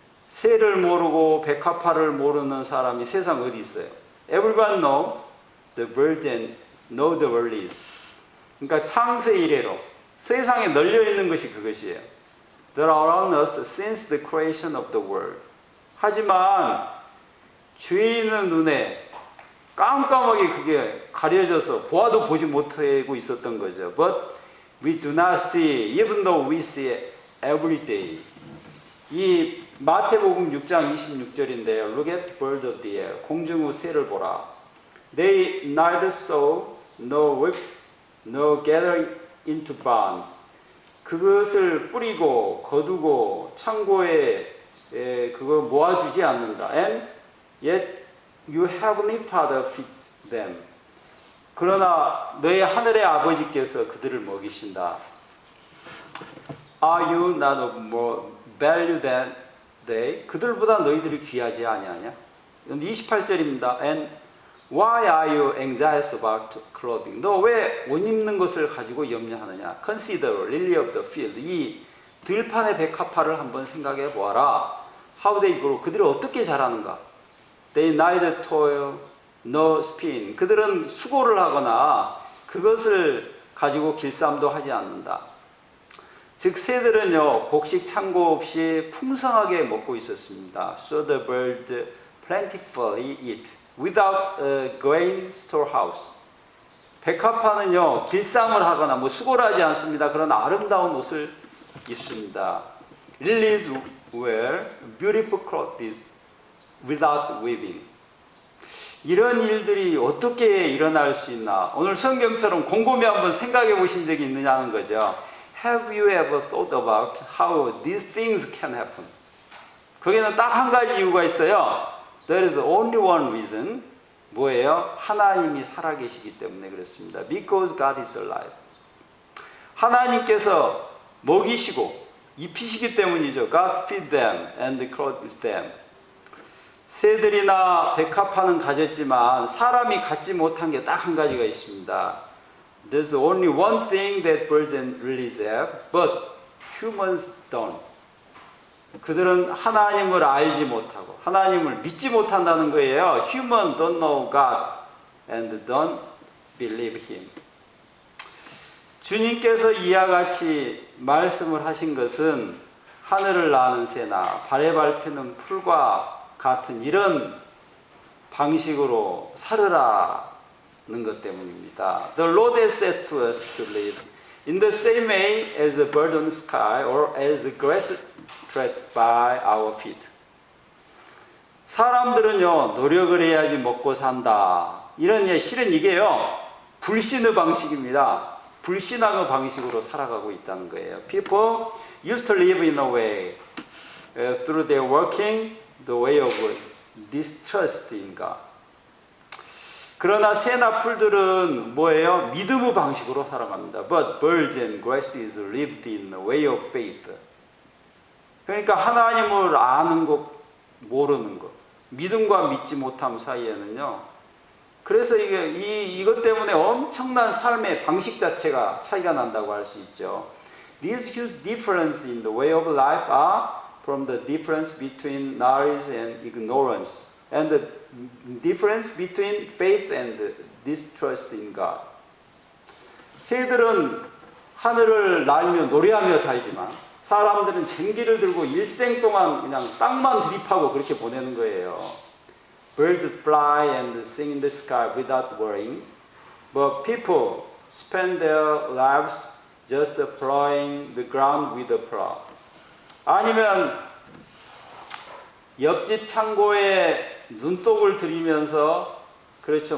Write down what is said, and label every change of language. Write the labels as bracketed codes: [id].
[ko] 세를 모르고 백합화를 모르는 사람이 세상 어디 있어요? [en] Everyone know the world and know the world is. [ko] 그러니까 창세 이래로 세상에 널려 있는 것이 그것이에요. [en] There are around us since the creation of the world. [ko] 하지만 죄인의 눈에 깜깜하게 그게 가려져서 보아도 보지 못하고 있었던 거죠. [en] But we do not see, even though we see every day. [ko] 이 마태복음 6장 26절인데요. [en] Look at the bird of the air. [ko] 공중의 새를 보라. [en] They neither sow nor reap nor gather into barns. [ko] 그것을 뿌리고 거두고 창고에 그거 모아주지 않는다. [en] And yet your heavenly Father feeds them. [ko] 그러나 너의 하늘의 아버지께서 그들을 먹이신다. [en] Are you not of more value than they? [ko] 그들보다 너희들이 귀하지 아니하냐? 28절입니다. [en] And why are you anxious about clothing? [ko] 너 왜 옷 입는 것을 가지고 염려하느냐? [en] Consider lily of the field. [ko] 이 들판의 백합화를 한번 생각해 보아라. [en] How they grow. [ko] 그들이 어떻게 자라는가? [en] They neither toil nor spin. [ko] 그들은 수고를 하거나 그것을 가지고 길쌈도 하지 않는다. 즉 새들은요, 곡식 창고 없이 풍성하게 먹고 있었습니다. [en] So the bird plentifully eat without a grain storehouse. [ko] 백합화는요, 길쌈을 하거나 수고를 하지 않습니다. 그러나 아름다운 옷을 입습니다. [en] Lilies wear beautiful clothes without weaving. [ko] 이런 일들이 어떻게 일어날 수 있나? 오늘 성경처럼 곰곰이 한번 생각해 보신 적이 있느냐는 거죠. [en] Have you ever thought about how these things can happen? [ko] 거기는 딱 한 가지 이유가 있어요. [en] There is only one reason. [ko] 뭐예요? 하나님이 살아계시기 때문에 그렇습니다. [en] Because God is alive. [ko] 하나님께서 먹이시고 입히시기 때문이죠. [en] God feed them and clothes them. [ko] 새들이나 백합화는 가졌지만 사람이 갖지 못한 게 딱 한 가지가 있습니다. [en] There's only one thing that birds and lilies have, but humans don't. [ko] 그들은 하나님을 알지 못하고 하나님을 믿지 못한다는 거예요. [en] Human don't know God and don't believe Him. [ko] 주님께서 이와 같이 말씀을 하신 것은 하늘을 나는 새나 발에 밟히는 풀과 같은 이런 방식으로 살으라는 것 때문입니다. [en] The Lord has said to us to live in the same way as a bird on the sky or as a grass tread by our feet. [ko] 사람들은요, 노력을 해야지 먹고 산다. 이런 실은 이게요, 불신의 방식입니다. 불신앙의 방식으로 살아가고 있다는 거예요. [en] People used to live in a way through their working the way of distrust in God. [ko] 그러나 새나 풀들은 뭐예요? 믿음의 방식으로 살아갑니다. [en] But birds and grasses lived in the way of faith. [ko] 그러니까 하나님을 아는 것, 모르는 것, 믿음과 믿지 못함 사이에는요. 그래서 이것 때문에 엄청난 삶의 방식 자체가 차이가 난다고 할 수 있죠. [en] These huge differences in the way of life are from the difference between knowledge and ignorance, and the difference between faith and distrust in God. [ko] 새들은 하늘을 날며 노래하며 살지만 사람들은 쟁기를 들고 일생 동안 그냥 땅만 드립하고 그렇게 보내는 거예요. [en] Birds fly and sing in the sky without worrying, but people spend their lives just plowing the ground with a plow. [ko] 아니면 옆집 창고에 눈독을 들이면서 그렇죠.